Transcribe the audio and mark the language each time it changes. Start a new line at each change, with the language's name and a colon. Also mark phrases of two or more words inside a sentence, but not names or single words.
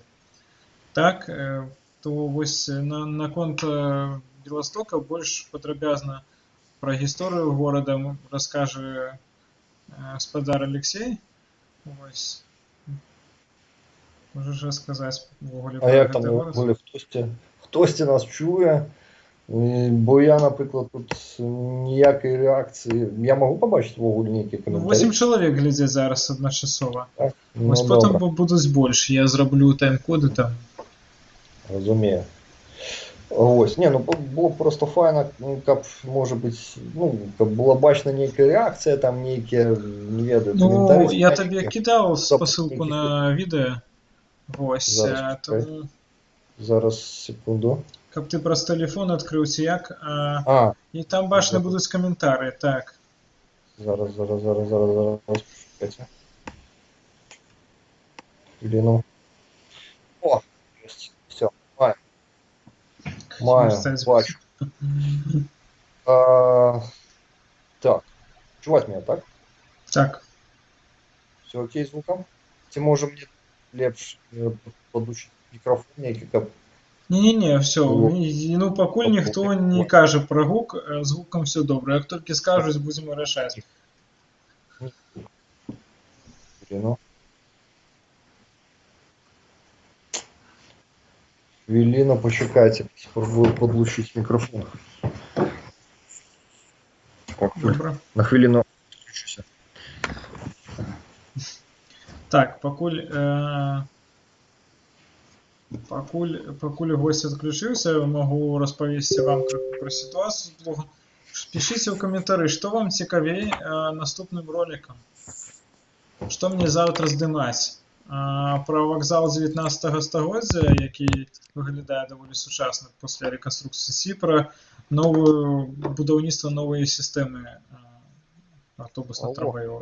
Belarusian: Так, то вось наконт Беластока больш падрабязна пра гісторыю горада раскажа гаспадар Алексей. Вось. Можаш расказаць увогуле А пра як гэты там горад? увогуле хтосьці нас чуе?
Ukrainian: Бо я, наприклад, тут ніякої реакції. Я можу побачити увогуле нейкі Ну, коментарі?
Belarusian: 8 чалавек глядзяць зараз адначасова. Так? Вось Ну, потым добре, будуць больш. Я зраблю тайм-коды там.
Ukrainian: розумію. Ось, ні, ну було б просто файно, ну, каб, може бути, ну, каб була бачна нейка реакція, там нейкі, не ведаю, Ну, коментарі.
Belarusian: я табе кідаў Стоп, спасылку які на відэа. Вось,
Ukrainian: Зараз, чекай.
Belarusian: таму,
Ukrainian: Зараз, секунду.
Belarusian: каб ты праз тэлефон адкрыў ці як, А, і там бачны зараз. будуць каментары, так.
Ukrainian: Зараз, почекайте. Хвилину. О, есть, все, маю, Ставить
Belarusian: бачу. Так, чуваць меня, так? Так.
Ukrainian: Все окей з звуком? Ці може мені лепш подучити мікрофон, який каб... Не-не-не, все. О.
Belarusian: Ну, пакуль ніхто не кажа пра гук, з гукам все добра. Як толькі скажуць, будзем вырашаць. Ну.
Ukrainian: Хвилину, почекайте, спробую подлучить микрофон.
Belarusian: Добра.
Ukrainian: На хвилину включуся.
Belarusian: Так, пакуль гость адключыўся, магу распавесці вам пра сітуацыю з блогам. Пішыце ў каментары, што вам цікавей наступным ролікам. Што мне заўтра здымаць? Пра вакзал 19 стагоддзя, які выглядае даволі сучасна пасля рэканструкцыі ці пра будаўніцтва новай сістэмы аўтобусна-трамваёвай.